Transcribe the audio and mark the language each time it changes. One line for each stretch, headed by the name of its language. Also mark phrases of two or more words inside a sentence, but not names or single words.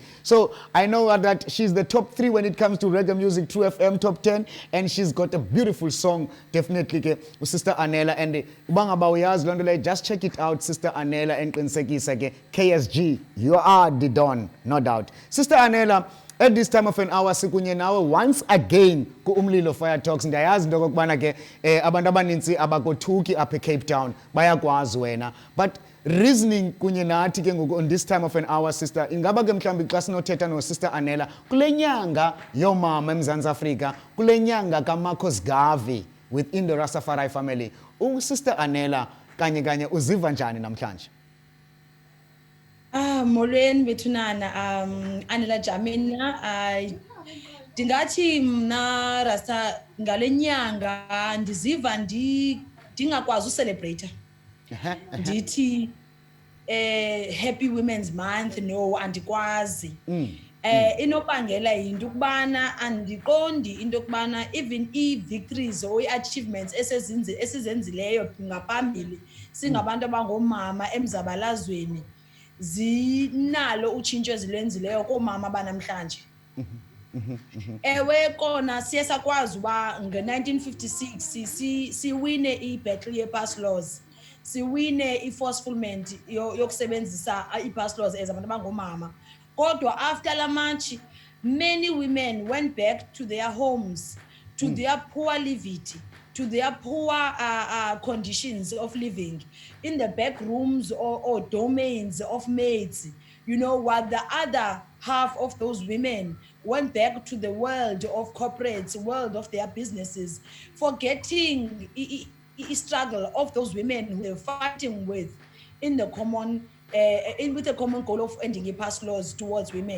English: So I know that she's the top 3 when it comes to reggae music, True FM top 10, and she's got a beautiful song, definitely, with Sister Anella. And just check it out, Sister Anella and KSG. You are the Don, no doubt. Sister Anella, at this time of an hour,
Xhosa: sikunye nawe
English: once again
Xhosa: ku Umlilo Fire Talks. Ndiyayazi into okubana ke abantu abaninzi abakothuki apha Cape Town bayakwazi wena, but reasoning kunye nathi ke ngoku
English: on this time of an hour, sister,
Xhosa: ingaba ke mhlawumbi xa sinothetha no Sister Anella kule nyanga yomama eMzantsi Afrika, kule nyanga kaMarcus Garvey
English: within the Rastafari family,
Xhosa: Sister Anella kanye uziva njani namhlanje? Molweni bethunana, Anella Jamina, ndingathi mna Rasta ngale nyanga ndiziva ndingakwazi ucelebrate.
English: Ndithi Happy Women's Month, no,
Xhosa: andikwazi. Inobangela yinto ukubana andiqondi into ukubana even i-victories or i-achievements esizenzileyo ngaphambili singabantu abangomama emzabalazweni zinalo utshintsho ezilwenzileyo koomama banamhlanje. Ewe kona siye sakwazi uba nge-1956 siwine i-battle ye-
English: pass laws,
Xhosa: siwine i-forcefulment yokusebenzisa i-
English: pass laws
Xhosa: as abantu abangomama.
English: Kodwa after la march, many women went back to their homes, to their poor levity, to their poor conditions of living, in the back rooms or domains of maids. You know what? The other half of those women went back to the world of corporates, world of their businesses, forgetting the struggle of those women who they're fighting with in the common, with the common goal of ending pass laws towards women.